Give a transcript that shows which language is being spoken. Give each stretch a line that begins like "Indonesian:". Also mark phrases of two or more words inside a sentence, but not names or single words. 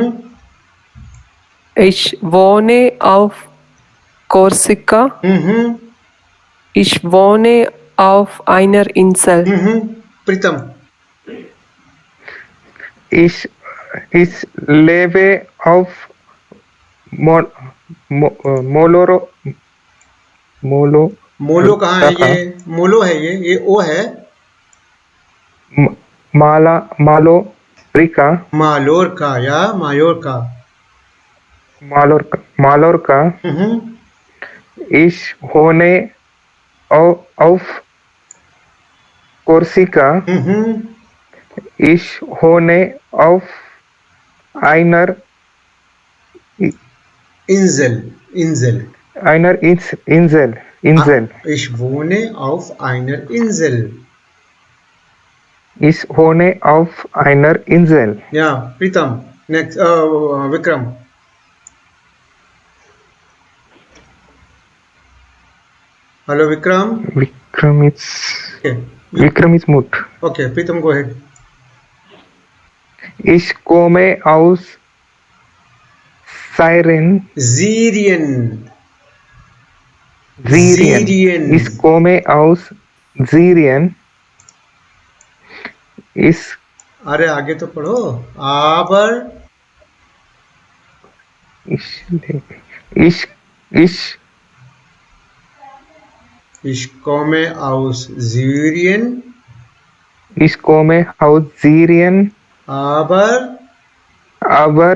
German: Ich wohne auf Korsika. Mhm. Ich wohne auf einer Insel. Mhm. Pritam. Ich lebe auf Moloro.
Hindi: मोलो कहाँ है ये? मोलो है ये ओ है.
German: Mallorca.
Hindi: मालोरका या मायोरका.
German: Mallorca. Mhm. Ich wohne auf Korsika. Mhm. Ich wohne auf einer Insel. Insel. Ich wohne auf einer Insel. Ich wohne auf einer Insel.
English: Yeah, Pritam. Next, Vikram. Hello, Vikram. Vikram is mute. Okay, Pritam, go ahead.
German: Ich komme aus Syrian. Syrien. Ich komme aus Syrien.
Hindi: अरे आगे तो पढ़ो.
German: Aber ich komme aus Syrien. Ich komme aus Syrien. Aber